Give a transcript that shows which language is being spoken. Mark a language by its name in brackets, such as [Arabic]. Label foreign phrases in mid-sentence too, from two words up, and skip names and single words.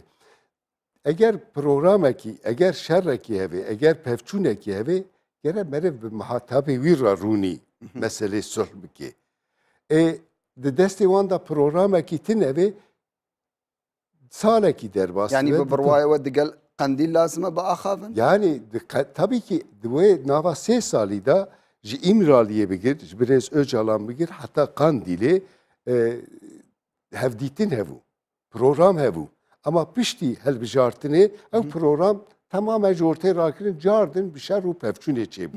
[Kurdish] Eger programekî, eger şerrekî heve, eger pevçûnekî heve, gere meriv bi mihatabê wî ra rûnî meselê sulh bike. Di destê wan da programekî tin heve, salekî derbas Yani dibe, bi birwaya we digel Qendîl lazim e biaxavin? Yani [Turkish] tabii ki [Kurdish] di wê nava 3 salî da ji İmraliyê bigir, ji Birêz Öcalan bigir, heta Kandîlê hevdîtin hebû, program hebû. Ama piştî helbijartinê ev program tamamen ji ortê rakirin cardin bi şer û pevçûnê çêbû.